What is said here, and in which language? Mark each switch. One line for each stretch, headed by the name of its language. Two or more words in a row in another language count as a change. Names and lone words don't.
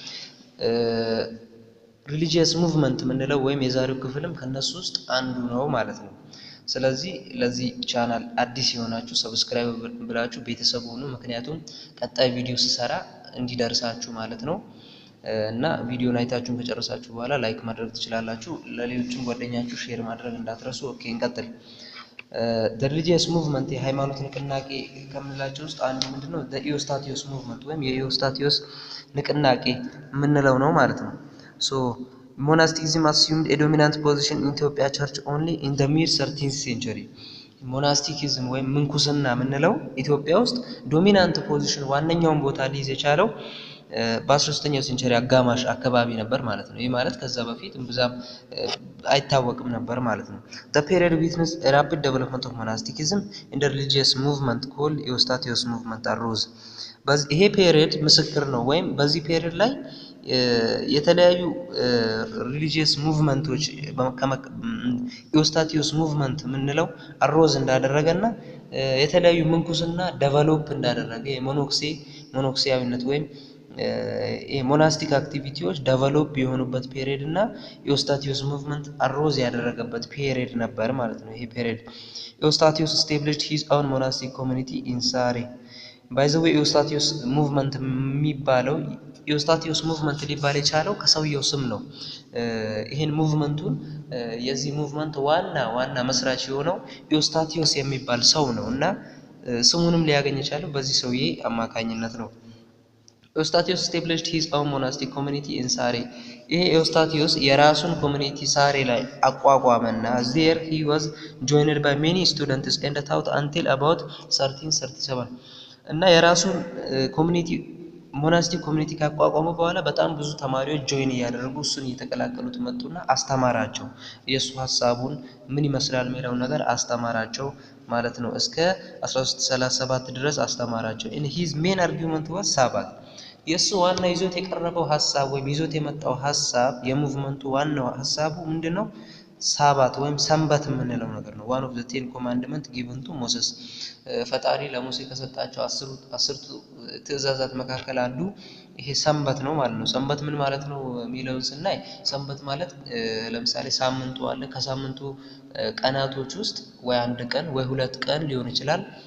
English: religious movement
Amharic: የምንለው ወይም የዛሬው ክፍልም ከነሱ ውስጥ አንዱ ነው ማለት ነው። ስለዚህ ለዚህ ቻናል አዲስ የሆናችሁ ሰብስክራይብ ብላችሁ ቤተሰብ ሁኑ። ምክንያቱም ቀጣይ ቪዲዮ ስሰራ እንዲደርሳችሁ ማለት ነው። እና ቪዲዮን አይታችሁን ከጨረሳችሁ በኋላ ላይክ ማድረግ ትችላላችሁ። ለሌሎችም ጓደኛችሁ ሼር ማድረግ እንዳትረሱ። ኦኬ እንቀጥል።
English: religious movement
Amharic: የሃይማኖት ንቅናቄ ከምንላቸው ውስጥ አንዱ ምንድነው? ኢዮስታቴዎስ ሙቭመንት ወይም የኢዮስታቴዎስ ንቅናቄ የምንለው ነው ማለት ነው።
English: ሶ monasticism assumed a dominant position in Ethiopia church only in the mid 13th century.
Amharic: ሞናስቲኪዝም ወይም ምንኩስና የምንለው ኢትዮጵያ ውስጥ
English: dominant position
Amharic: ዋነኛውን ቦታ ሊይዝ የቻለው በ13ኛው ሴንቸሪ አጋማሽ አካባቢ ነበር ማለት ነው። ይህ ማለት ከዛ በፊት ብዙም አይታወቅም ነበር ማለት ነው።
English: the period witnessed a rapid development of monasticism in the religious movement called Eustathios movement arose.
Amharic: ይሄ ፔሪድ ምስክር ነው ወይም በዚህ ፔሪድ ላይ የተለያዩ
English: religious movements
Amharic: ኢዮስታቴዎስ ሙቭመንት የምንለው አሮዝ እንዳደረገና የተለያዩ ምንኩስና ዴቨሎፕ እንዳደረገ ሞኖክሲያዊነት ወይም
English: monastic activities
Amharic: ዴቨሎፕ የሆኑበት ፔሪድ እና ኢዮስታቴዎስ ሙቭመንት አሮዝ ያደረገበት ፔሪድ ነበር ማለት ነው። ይሄ ፔሪድ ኢዮስታቴዎስ
English: established his own monastic community in Sare. by the way
Amharic: ኢዮስታቴዎስ ሙቭመንት የሚባለው ኢዮስታቴዎስ ሙቭመንት ሊባል የቻለው ከሰውየው ስም ነው። ይሄን ሙቭመንቱን የዚህ ሙቭመንት ዋና መስራች የሆነው ኢዮስታቴዎስ የሚባል ሰው ነው እና ስሙንም ሊያገኝ የቻለው በዚህ ሰውዬ አማካኝነት ነው። ኢዮስታቴዎስ
English: established his own monastic community in Sare.
Amharic: ይሄ ኢዮስታቴዎስ የራሱን ኮሚኒቲ ሳሬ ላይ አቋቋመና
English: there he was joined by many students and taught until about 1337
Amharic: እና የራሱን ኮሚኒቲ
English: monastic community
Amharic: ካቋቋሙ በኋላ በጣም ብዙ ተማሪዎች ጆይን ያደረጉ እሱን እየተቀላቀሉት መጡና አስተማራቸው። የሱ ሐሳቡን ምን ይመስላል የሚለው ነገር አስተማራቸው ማለት ነው። እስከ 1337 ድረስ አስተማራቸው።
English: in his main argument was Sabbath.
Amharic: የሱ ዋና ይዞት የቀረበው ሐሳብ ወይም ይዞት የመጣው ሐሳብ የሙቭመንቱ ዋናው ሐሳቡ ምንድነው? ሳባት ወይም ሰንበት የምንለው ነገር ነው።
English: one of the 10 commandments given to Moses.
Amharic: ፈጣሪ ለሙሴ ከሰጣቸው 10 ትእዛዛት መካከል አንዱ ይሄ ሰንበት ነው ማለት ነው። ሰንበት ምን ማለት ነው የሚለውን ስናይ ሰንበት ማለት ለምሳሌ ሳምንቱ አለ። ከሳምንቱ ቀናቶች ውስጥ ወይ አንድ ቀን ወይ ሁለት ቀን ሊሆን ይችላል